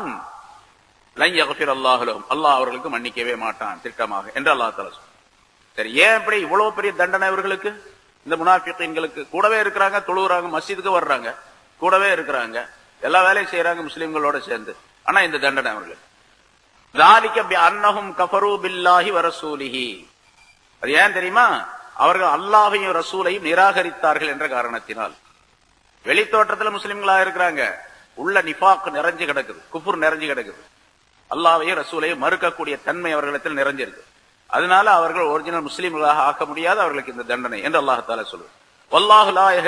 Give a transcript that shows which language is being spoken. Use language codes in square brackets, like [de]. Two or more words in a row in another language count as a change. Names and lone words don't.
[ar] لن يغفر الله لهم, [ta] அல்லாஹ் அவர்களுக்கு மன்னிக்கவே மாட்டான் திட்டமாக என்று அல்லாஹ் தஆலா சொல்றான். சரி, ஏன் இப்படி இவ்வளவு பெரிய தண்டனை இவர்களுக்கு? இந்த முனாஃபிகீன்களுக்கு கூடவே இருக்கிறாங்க, தொழுகிறாங்க, மஸ்ஜிதுக்கு வர்றாங்க, கூடவே இருக்கிறாங்க, எல்லா வேலையும் செய்யறாங்க முஸ்லிம்களோட சேர்ந்து. ஆனா இந்த தண்டனை அவர்களுக்கு [ar] ذَلِكَ بِأَنَّهُمْ كَفَرُوا بِاللَّهِ وَرَسُولِهِ. [ta] அது ஏன் தெரியுமா? அவர்கள் அல்லாஹ்வையும் ரசூலையும் நிராகரித்தார்கள் என்ற காரணத்தினால். வெளித்தோற்றத்தில் முஸ்லிம்களா இருக்கிறாங்க, உள்ள நிஃபாக் நிறைஞ்சு கிடக்குது, குஃபுர் நிறைஞ்சு கிடக்குது. அல்லாஹ்வையும் ரசூலையும் மறுக்கக்கூடிய தன்மை அவர்களிடத்தில் நிறைஞ்சிருக்கு. அதனால அவர்கள் ஒரிஜினல் முஸ்லிம்களாக ஆக்க முடியாது அவர்களுக்கு இந்த தண்டனை என்று [ar] الله تعالى [ta] சொல்லுவார்.